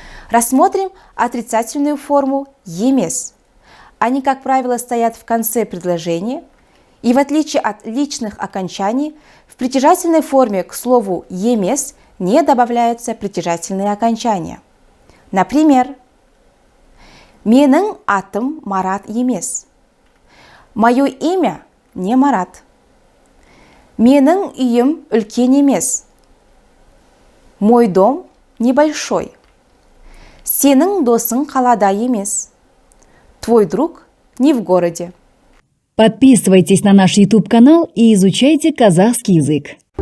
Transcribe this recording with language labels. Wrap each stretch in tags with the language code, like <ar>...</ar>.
<ru>Рассмотрим отрицательную форму емес. Они, как правило, стоят в конце предложения, и в отличие от личных окончаний, в притяжательной форме к слову емес не добавляются притяжательные окончания.</ru> <kk>Например, менің атым Марат емес.</kk> <ru>Мое имя не Марат.</ru> <kk>Менің үйім үлкен емес.</kk> <ru>Мой дом небольшой.</ru> <kk>Сенің досың қалада емес.</kk> <ru>Твой друг не в городе. Подписывайтесь на наш YouTube-канал и изучайте казахский язык.</ru>